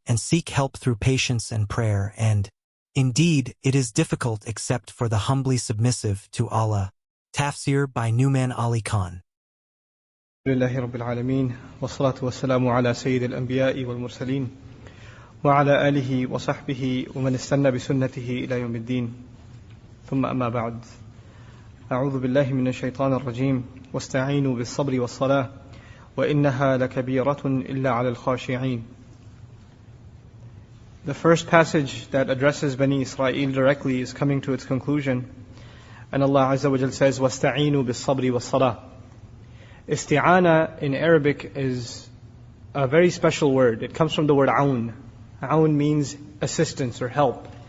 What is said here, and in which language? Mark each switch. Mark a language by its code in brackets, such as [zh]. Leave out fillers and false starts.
[en] And seek help through patience and prayer, and indeed it is difficult except for the humbly submissive to Allah. Tafsir by Numan Ali Khan. [ar] لله رب العالمين والصلاة والسلام على سيد الأنبياء والمرسلين وعلى آله وصحبه ومن استنى بسنته إلى يوم الدين ثم أما بعد أعوذ بالله من الشيطان الرجيم واستعينوا بالصبر والصلاة وإنها لكبيرة إلا على الخاشعين. [en] The first passage that addresses Bani Israel directly is coming to its conclusion, and Allah Azza wa Jal says [ar] واستعينوا بالصبر والصلاة. [en] Isti'ana in Arabic is a very special word. It comes from the word aun. Aun means assistance or help.